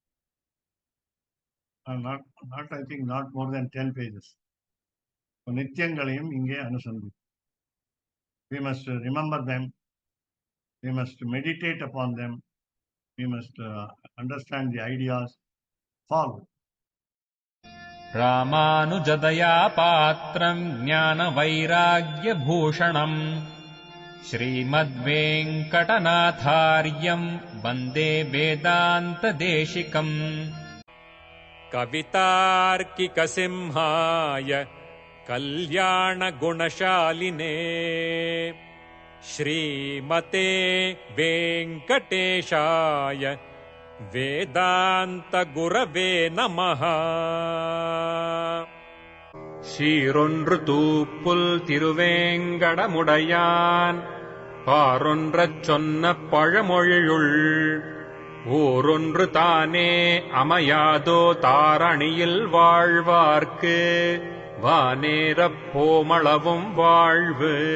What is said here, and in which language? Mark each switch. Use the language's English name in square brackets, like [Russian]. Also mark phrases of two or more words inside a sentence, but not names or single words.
[English] Not I think not more than 10 pages. [Tamil] So நித்யங்களாயம் இங்கே அனுசந்தி. [English] We must remember them. We must meditate upon them. We must understand the ideas. Follow. [Sanskrit] रामानुजदया पात्रम् ज्ञानवैराग्यभूषणम् श्रीमद्वेङ्कटनाथार्यम् वन्दे वेदान्तदेशिकम् कवितार्किकसिंहाय कल्याणगुणशालिने श्रीमते वेङ्कटेशाय वेदान्तगुरवे नमः. [Tamil] சீரொன்று தூப்புல் திருவேங்கடமுடையான் பாரொன்றச் சொன்ன பழமொழியுள் ஊரொன்று தானே அமையாதோ தாரணியில் வாழ்வார்க்கு வானேரப் போமளவும் வாழ்வு.